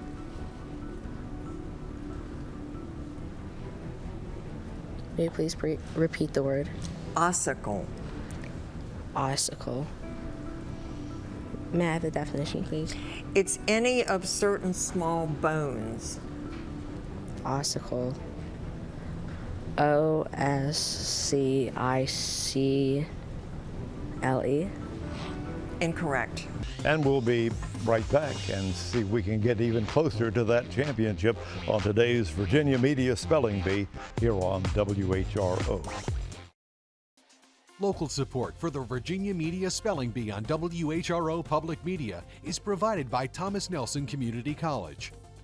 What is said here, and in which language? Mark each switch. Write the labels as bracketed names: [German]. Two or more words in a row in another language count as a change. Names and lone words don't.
[English] May you please repeat the word? Ossicle. Ossicle. May I have the definition, please? It's any of certain small bones. Ossicle. O-S-C-I-C-L-E. Incorrect. And we'll be right back and see if we can get even closer to that championship on today's Virginia Media Spelling Bee here on WHRO. Local support for the Virginia Media Spelling Bee on WHRO Public Media is provided by Thomas Nelson Community College.